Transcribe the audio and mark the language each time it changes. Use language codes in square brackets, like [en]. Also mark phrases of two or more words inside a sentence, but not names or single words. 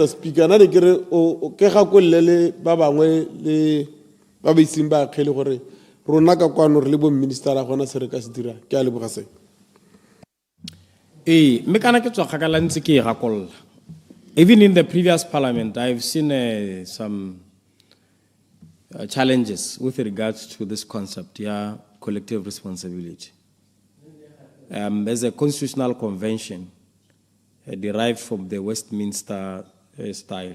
[tn] Speaker na ne ke re o ke gakolle le ba bangwe le ba ba iseng ba kgele gore rona ka kwano re le bo minister a gona se re ka se dira ke a leboga se me kana ke tswa kgakala ntse ke e gakolla. [en] Even in the previous parliament, I've seen some challenges with regards to this concept, collective responsibility. There's a constitutional convention derived from the Westminster style.